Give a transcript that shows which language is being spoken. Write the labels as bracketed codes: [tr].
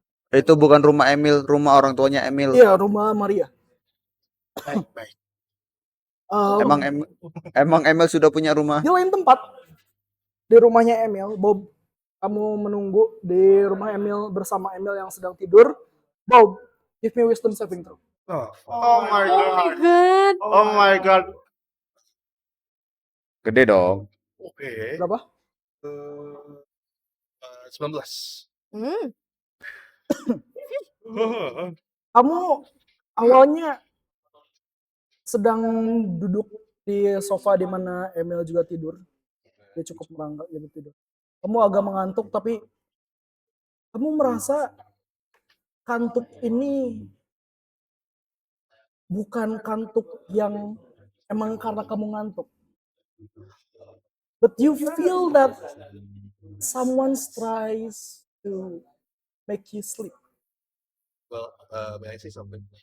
[id] itu bukan rumah Emil, rumah orang tuanya Emil. Iya, rumah Maria. Baik-baik. Emang Emil sudah punya rumah? Di lain tempat, di rumahnya Emil, Bob, kamu menunggu di rumah Emil bersama Emil yang sedang tidur. [en] Bob, give me wisdom saving throw. Oh my Oh my god. god. Oh my god. [id] Gede dong. Oke. Berapa? 19. Hmm. Kamu awalnya sedang duduk di sofa di mana Emil juga tidur. Dia cukup merangkak gitu tidur. Kamu agak mengantuk, tapi kamu merasa kantuk ini bukan kantuk yang emang karena kamu ngantuk. [en] But you feel that someone tries to make you sleep. Well, may I say something?